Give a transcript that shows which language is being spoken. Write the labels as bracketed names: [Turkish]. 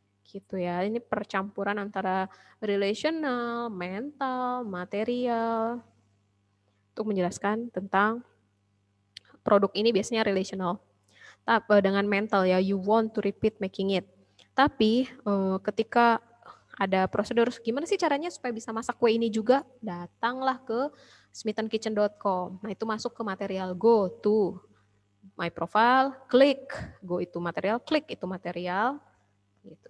[Indonesian] Gitu ya, ini percampuran antara relational, mental, material, untuk menjelaskan tentang produk ini biasanya relational. Dengan mental ya, [English] you want to repeat making it. [Indonesian] Tapi ketika ada prosedur, gimana sih caranya supaya bisa masak kue ini juga? Datanglah ke smithandkitchen.com. Nah itu masuk ke material, [English] go to my profile, [Indonesian] klik, go itu material, klik itu material. Gitu.